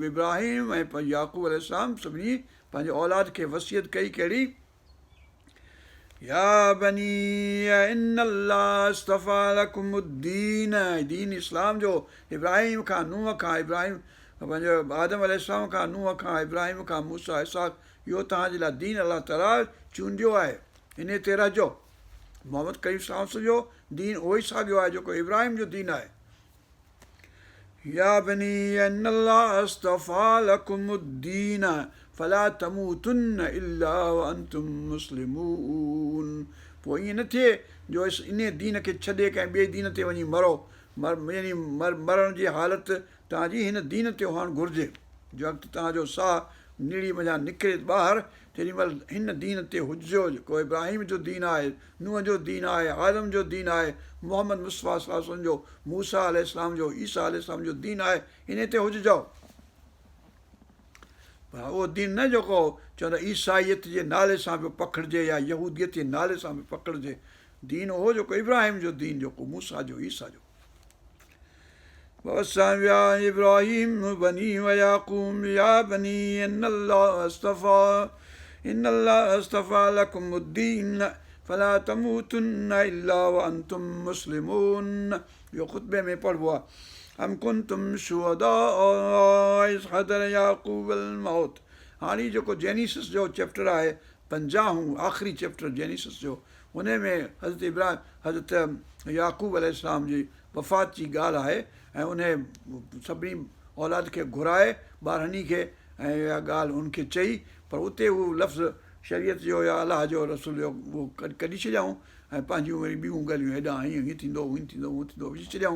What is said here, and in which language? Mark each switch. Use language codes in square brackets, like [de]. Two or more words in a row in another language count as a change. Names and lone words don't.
[sd] इब्राहिम ऐं याक़ूब अलैहिस्सलाम सभिनी पंहिंजे औलाद खे वसियत कई कहिड़ी, [ar] يا بني إن الله اصطفى لكم الدين, [sd] दीन इस्लाम जो इब्राहिम खां नूह खां, इब्राहिम पंहिंजो आदम अलैहिस्सलाम खां नूह खां, इब्राहिम खां मूसा इसहाक़, इहो तव्हांजे लाइ दीन अलाह ताला चूंडियो आहे, इन ते रहिजो। मोहम्मद करीम [ar] صلى الله عليه وسلم [sd] जो दीन उहो ई साॻियो आहे जेको इब्राहिम जो दीन आहे। [ar] يا بني إن الله اصطفى لكم الدين فلا تموتن إلا وأنتم مسلمون. [sd] पोइ ईअं न थिए जो इन दीन खे छॾे कंहिं ॿिए दीन ते वञी मरो, यानी मरण जी हालति तव्हांजी हिन दीन ते हुअणु घुरिजे। जो वक़्तु तव्हांजो साहु निड़ी मञा निकिरे ॿाहिरि, तेॾीमहिल हिन दीन ते हुजिजो जेको इब्राहिम जो दीन आहे, नूह जो दीन आहे, आदम जो दीन आहे, मोहम्मद मुस्तफ़ा [ar] صلى الله عليه وسلم [sd] जो, मूसा अलैहिस्सलाम जो, ईसा अलैहिस्सलाम जो दीन आहे, इन ते हुजिजो। पर उहो दीन न जेको चवंदा ईसाईयत जे नाले सां बि पखिड़िजे या यहूदियत जे नाले सां बि पखिड़िजे, दीन उहो जेको इब्राहिम जो दीन, जेको मूसा जो, ईसा जो। [ar] إبراهيم بني ويعقوب يا بني إن الله اصطفى لكم الدين فلا تموتن إلا وأنتم مسلمون. [sd] इहो ख़ुतबे में पढ़िबो आहे। [ar] أم كنتم شهداء إذ حضر يعقوب الموت. [sd] हाणे जेको जेनीसिस जो चैप्टर आहे, 50 आख़िरी चैप्टर जेनीसिस जो, उन में हज़रत याक़ूब अलैहिस्सलाम जी वफ़ात जी ॻाल्हि आहे ऐं उन सभिनी औलाद खे घुराए ॿारहंनी खे ऐं इहा ॻाल्हि उनखे चई, पर उते उहो लफ़्ज़ शरीयत जो या अलाह जो रसूल जो उहो कढी छॾियऊं ऐं पंहिंजियूं वरी ॿियूं ॻाल्हियूं हेॾां हीअं थींदो, हूअं थींदो, हूअं थींदो विझी छॾियऊं।